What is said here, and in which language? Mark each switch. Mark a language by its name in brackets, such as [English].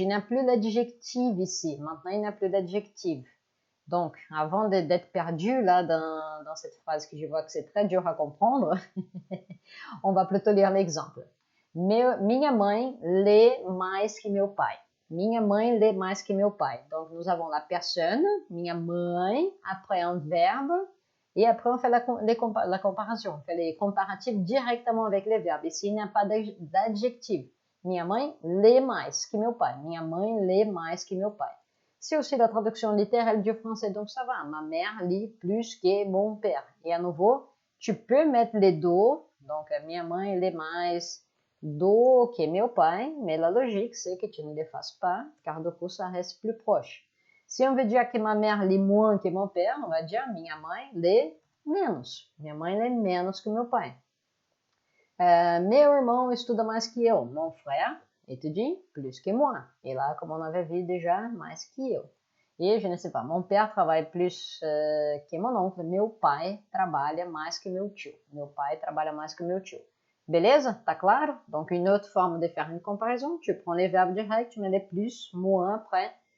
[French] Il n'y a plus l'adjectif ici. Maintenant, il n'y a plus d'adjectif. Donc, avant d'être perdu là dans cette phrase que je vois que c'est très dur à comprendre, on va plutôt lire l'exemple. [Portuguese] Minha mãe lê mais que meu pai. Minha mãe lê mais que meu pai. [French] Donc, nous avons la personne, [Portuguese] minha mãe, [French] après un verbe, et après on fait la comparaison, on fait les comparatifs directement avec les verbes. Ici, il n'y a pas d'adjectif. [Portuguese] Minha mãe lê mais que meu pai. Minha mãe lê mais que meu pai. [French] C'est aussi la traduction littérale du français, donc ça va. Ma mère lit plus que mon père. Et à nouveau, tu peux mettre les deux. Donc, [Portuguese] minha mãe lê mais do que meu pai, [French] mais la logique, c'est que tu ne les fasses pas, car du coup, ça reste plus proche. Si on veut dire que ma mère lit moins que mon père, on va dire [Portuguese] minha mãe lê menos. Minha mãe lê menos que meu pai. Meu irmão estuda mais que eu. [French] Mon frère étudie plus que moi. Et là, comme on avait vu déjà, [Portuguese] mais que eu. [French] Et je ne sais pas, mon père travaille plus que mon oncle. [Portuguese] Meu pai trabalha mais que meu tio. Meu pai trabalha mais que meu tio. Beleza? Tá claro? [French] Donc, une autre forme de faire une comparaison. Tu prends les verbes directs, tu mets les plus, moins après.